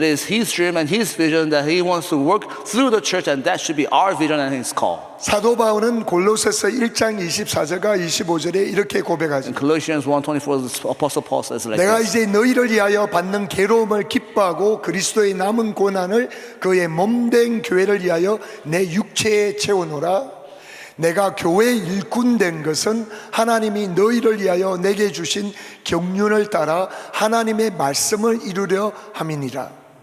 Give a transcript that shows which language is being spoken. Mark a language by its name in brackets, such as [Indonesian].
[English] It is His dream and His vision that He wants to work through the church, and that should be our vision and His call. [Korean] 사도 바울은 골로새서 1장 24절과 25절에 이렇게 [English] In [Korean] 고백하죠. [English] Colossians 1:24, the Apostle Paul says like [Korean] 내가 [English] this. [Korean] 이제 너희를 위하여 받는 괴로움을 기뻐하고 그리스도의 남은 고난을 그의 몸된 교회를 위하여 내 육체에 채우노라. 내가 교회의 일꾼 된 것은 하나님이 너희를 위하여 내게 주신 경륜을 따라 하나님의 말씀을 이루려 함이니라.